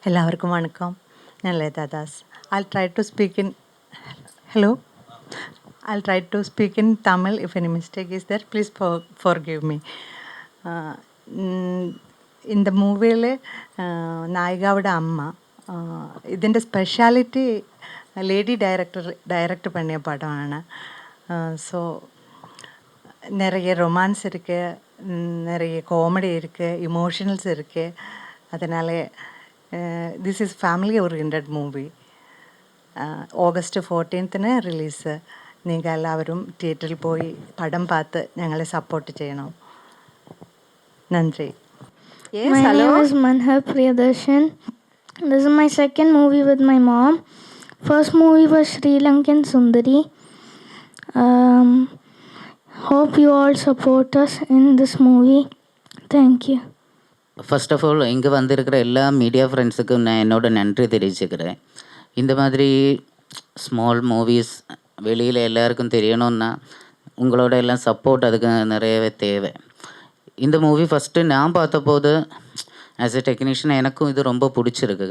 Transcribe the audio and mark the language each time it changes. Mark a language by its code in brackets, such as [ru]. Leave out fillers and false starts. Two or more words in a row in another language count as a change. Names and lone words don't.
[ta] எல்லாருக்கும் வணக்கம். நான் லலிதா தாஸ். [en] I'll try to speak in hello. I'll try to speak in Tamil. If any mistake is there, please forgive me. [ml] இந்த മൂവിയിൽ നായികയുടെ അമ്മ ഇതിൻ്റെ സ്പെഷ്യാലിറ്റി ലേഡി ഡയറക്റ്റ് பண்ணிய படമാണ്. [ta] ஸோ நிறைய ரொமான்ஸ் இருக்குது, நிறைய காமெடி இருக்குது, இமோஷனல்ஸ் இருக்குது. அதனால் [en] this is family orient movie. [ml] ഓഗസ്റ്റ് 14 റിലീസ്. നിങ്ങൾ എല്ലാവരും തിയേറ്ററിൽ പോയി പടം പാത്ത് ഞങ്ങളെ സപ്പോർട്ട് ചെയ്യണം. നന്ദി. [en] Yes, my name is Manha Priyadarshan. This is my second movie with my mom. First movie was Sri Lankan Sundari. Hope you all support us in this movie. Thank you. first of all [ta] இங்கே வந்திருக்கிற எல்லா மீடியா ஃப்ரெண்ட்ஸுக்கும் நான் என்னோட நன்றி தெரிவிச்சுக்கிறேன். இந்த மாதிரி [en] small movies [ta] வெளியில் எல்லாருக்கும் தெரியணும்னா உங்களோட எல்லாம் சப்போர்ட் அதுக்கு நிறையவே தேவை. இந்த மூவி ஃபஸ்ட்டு நான் பார்த்தபோது [en] as a technician [ta] எனக்கும் இது ரொம்ப பிடிச்சிருக்கு.